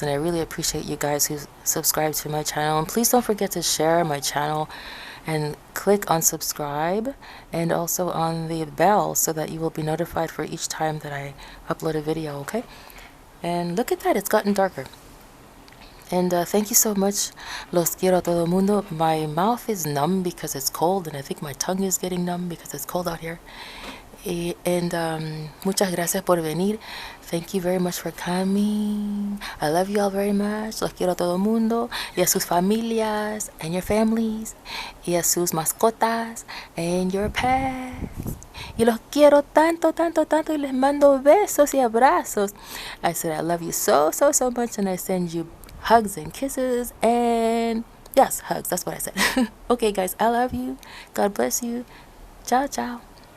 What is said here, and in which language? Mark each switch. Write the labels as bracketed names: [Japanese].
[English] And I really appreciate you guys who subscribe to my channel. And please don't forget to share my channel and click on subscribe, and also on the bell, so that you will be notified for each time that I upload a video, okay? And look at that, it's gotten darker. And thank you so much. [Spanish] Los quiero a todo mundo. [English] My mouth is numb because it's cold, and I think my tongue is getting numb because it's cold out here. [Spanish] And muchas gracias por venir. [English] Thank you very much for coming. I love you all very much. [Spanish] Los quiero a todo mundo. Y a sus familias [English] and your families. [Spanish] Y a sus mascotas [English] and your pets. [Spanish] Y los quiero tanto, tanto, tanto. Y les mando besos y abrazos. [English] I said I love you so, so, so much. And I send you hugs and kisses. And yes, hugs. That's what I said. Okay, guys. I love you. God bless you. Ciao, ciao.